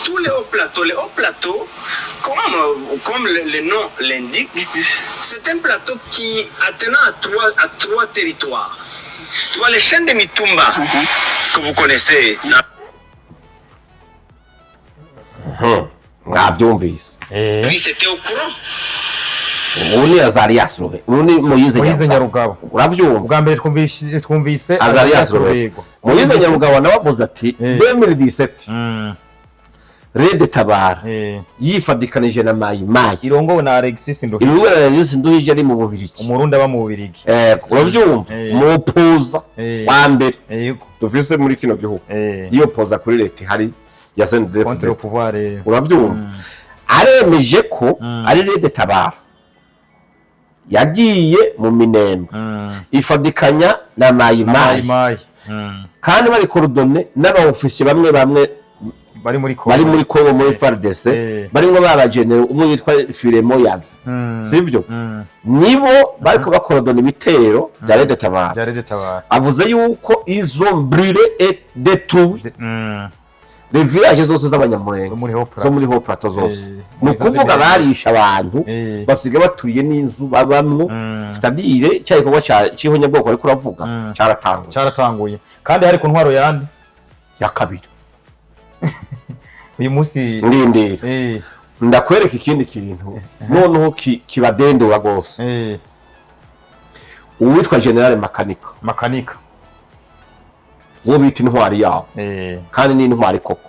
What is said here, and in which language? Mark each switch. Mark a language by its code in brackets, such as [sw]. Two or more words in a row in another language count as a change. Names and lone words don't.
[fr] tous les hauts plateaux, comme le nom l'indique, c'est un plateau qui attenant à trois territoires. Tu vois, les chaînes de Mitumba que vous connaissez. Lui, c'était au courant. [rn] Uni Azarias Rubego, uni Moise Nyarugabo. Uravyumva? Ubwa mbere twumvise Azarias Rubego. Moise Nyarugabo nabavuze ati 2017 Rede Tabara yifadikanije na Mai irongowe na Alexis Nduhije. Irongowe na Alexis Nduhije ari mu Bubirigi. Umurundi aba mu Bubirigi. Uravyumva? Mu poza wa mbere. Yego. Dufise muri kino gihugu. Iyo poza kuri leta hari ya CNDF. [fr] Contre le pouvoir. [rn] Uravyumva? Aremeje ko ari Rede Tabara yagiye mu Minembwe ifadikanya na Mai kandi bari coordonner n'abaofisiye bamwe bari muri Kongo muri FARDC barimo babagenera umwe yitwa Firemo Yav sivyo nibo bariko bakorodona ibitero bya Rede Tabara avuze yuko izo [fr] brûlé et détruit les villages [rn] zose z'abanyamurenge zo muri Haut Plateau zose no kuvuga barisha abantu basiga baturiye n'inzu babamwe c'est-à-dire cyaye kuba cyihonya bwoko ariko uravuga cyaratanguye kandi hari ku ntwaro yandi ya kabiri uyu munsi ndindira ndakwereka ikindi kintu noneho kibadendura gose uwitwa General Makanika wo bita intwari yawo kandi ni intwari koko